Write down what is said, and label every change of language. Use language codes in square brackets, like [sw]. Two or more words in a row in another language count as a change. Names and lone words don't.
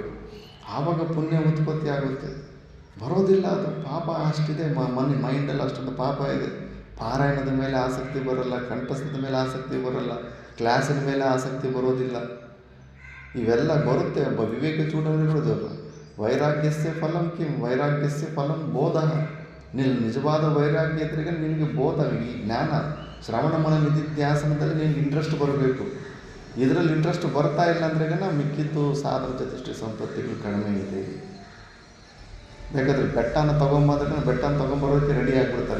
[kn] ಆವಾಗ ಪುಣ್ಯ ಉತ್ಪತ್ತಿ ಆಗುತ್ತೆ. ಬರೋದಿಲ್ಲ ಅದು, ಪಾಪ ಅಷ್ಟಿದೆ, ಮೈಂಡಲ್ಲಿ ಅಷ್ಟೊಂದು ಪಾಪ ಇದೆ. ಪಾರಾಯಣದ ಮೇಲೆ ಆಸಕ್ತಿ ಬರೋಲ್ಲ, ಕಂಠಸ್ಥದ ಮೇಲೆ ಆಸಕ್ತಿ ಬರೋಲ್ಲ, ಕ್ಲಾಸಿನ ಮೇಲೆ ಆಸಕ್ತಿ ಬರೋದಿಲ್ಲ. ಇವೆಲ್ಲ ಬರುತ್ತೆ. ಒಬ್ಬ ವಿವೇಕ ಚೂಡಾವಣೆಗಳು [sa] वैराग्यस्य फलं किं वैराग्यस्य फलं बोध. [kn] ನಿಜವಾದ ವೈರಾಗ್ಯ ಇದ್ರಿಗೆ ನಿನಗೆ ಬೋಧ, ಈ ಜ್ಞಾನ ಶ್ರವಣ ಮನ ನಿಧಿಧ್ಯಾಸನದಲ್ಲಿ ನಿನಗೆ ಇಂಟ್ರೆಸ್ಟ್ ಬರಬೇಕು. ಇದರಲ್ಲಿ ಇಂಟ್ರೆಸ್ಟ್ ಬರ್ತಾ ಇಲ್ಲ ಅಂದ್ರೆಗನ ಮಿಕ್ಕಿದ್ದು ಸಾಧನ ಚತುಷ್ಟಯ ಸಂಪತ್ತಿಗಳು ಕಡಿಮೆ ಇದೆ. ಬೇಕಾದ್ರೆ ಬೆಟ್ಟನ ತೊಗೊಂಬರೋದಕ್ಕೆ ರೆಡಿ ಆಗಿಬಿಡ್ತಾರೆ.